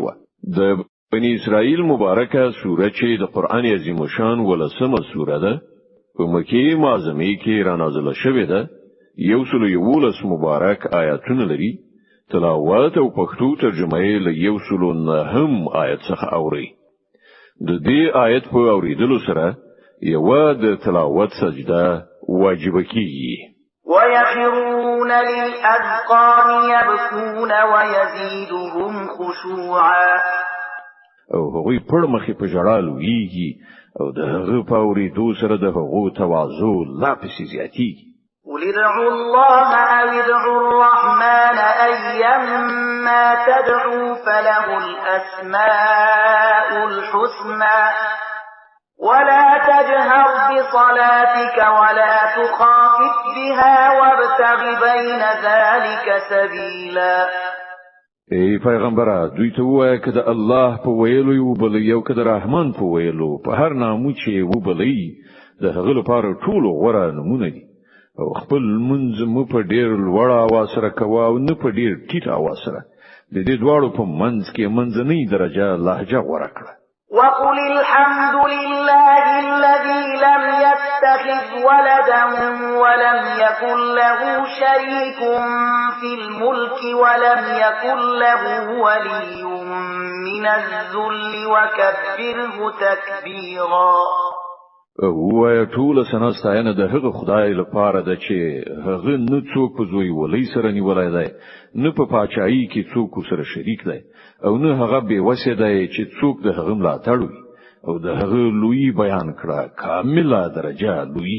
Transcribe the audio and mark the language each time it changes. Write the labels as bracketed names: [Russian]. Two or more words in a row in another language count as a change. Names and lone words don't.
[Pashto] د بنی اسرائیل مبارکه سوره چې د قران عظیم شان ولسمه سوره ده په مکه معظمه کې را نازله شوې ده. 111 مبارک آیاتونه لري. تلاوت او پښتو ترجمه یې له 109 آیت څخه اوري. د دې آیت په اوریدلو سره یو د تلاوت سجده واجب کیږي. [Arabic] ويخرون للأذقان يبكون ويزيدهم خشوعا. [Pashto] او هغوی پړ مخې په ژړا لویږي او د هغه په اوریدو سره د هغو تواضع لا پسې زیاتیږي. [Arabic] قل ادعوا الله أو ادعوا الرحمن أيما تدعوا فله الأسماء الحسنى ولا تجهر بصلاتك ولا تخافت بها وابتغ بين ذلك سبيلا. [Pashto] ای پیغمبره دوی ته وایه که د الله په ویلو یو بل یو که د رحمان په ویلو په هر نامو چې و بلی د هغه لپاره ټول غوړه نمونه دي او خپل منځ مو په ډیر لوړ اواز سره کوه او نه په ډیر ټیټ اواز سره د دې دواړو په منځ کې منځنۍ درجه لهجه غوړه کړه. [Arabic] وقل الحمد لله الذي لم يتخذ ولدا ولم يكن له شريك في الملك ولم يكن له ولي من الذل وكبره تكبيرا. [Pashto] وای ټول سنا ستاینه د هغه خدای لپاره ده چې هغه نه څوک په زوی ولې سره نیولای دی نه په پاچایي کې څوک سره شریک دی او نه هغه به وسه دی چې څوک د هغه ملاتړ وي او د هغه لوی بیان کړه کامله درجه لوی.